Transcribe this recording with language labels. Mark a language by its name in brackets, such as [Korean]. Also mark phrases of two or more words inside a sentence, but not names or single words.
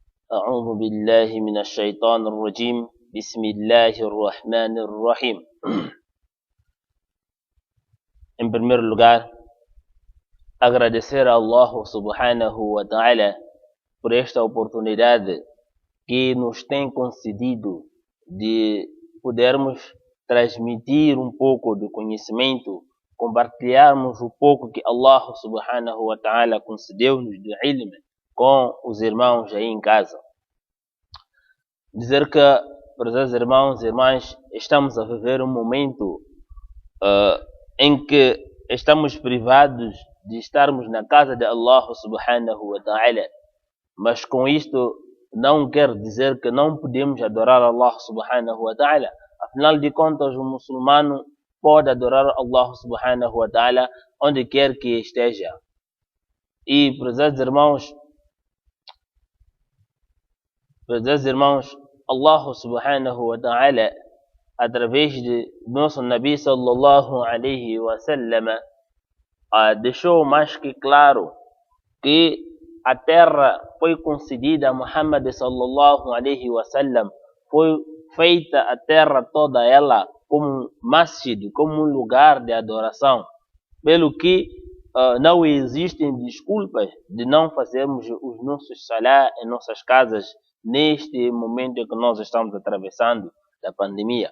[Arabic] أعوذ بالله من الشيطان الرجيم بسم الله الرحمن الرحيم. [Portuguese] Em primeiro lugar, agradecer a Allah [Arabic] سبحانه وتعالى [Portuguese] por esta oportunidade que nos tem concedido de podermos transmitir um pouco do conhecimento, compartilharmos o pouco que Allah [Arabic] سبحانه وتعالى [Portuguese] concedeu-nos de ilm com os irmãos aí em casa. Dizer que, prezados irmãos e irmãs, estamos a viver um momento em que estamos privados de estarmos na casa de Allah [Arabic] سبحانه وتعالى, [Portuguese] mas com isto não quer dizer que não podemos adorar Allah [Arabic] سبحانه وتعالى. [Portuguese] Afinal de contas, o muçulmano pode adorar Allah [Arabic] سبحانه وتعالى [Portuguese] onde quer que esteja. E, prezados irmãos, [Arabic] الله سبحانه وتعالى, [Portuguese] através de nosso Nabi [Arabic] صلى الله عليه وسلم, [Portuguese] deixou mais que claro que a terra foi concedida a Muhammad [Arabic] صلى الله عليه وسلم, [Portuguese] foi feita a terra toda ela como masjid, como um lugar de adoração, pelo que não existem desculpas de não fazermos os nossos salá em nossas casas neste momento em que nós estamos atravessando da pandemia.